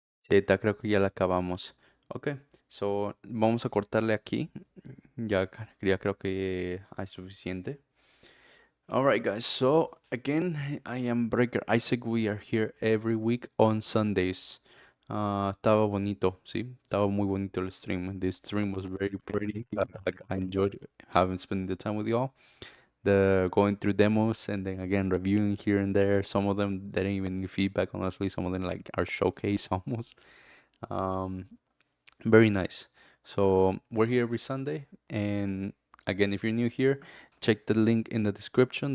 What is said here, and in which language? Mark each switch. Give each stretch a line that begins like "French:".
Spanish: Sí, creo que ya la acabamos. Ok, so vamos a cortarle aquí. Ya creo que hay suficiente.
English: Alright, guys, so again, I am Breaker Isaac. We are here every week on Sundays.
Spanish: Estaba bonito, sí, estaba muy bonito el stream.
English: The stream was very pretty. Like, I enjoyed having spending the time with y'all. The going through demos and then again reviewing here and there. Some of them didn't even need feedback, honestly. Some of them like are showcase almost. Um, Very nice. So we're here every Sunday, and again, if you're new here, check the link in the description.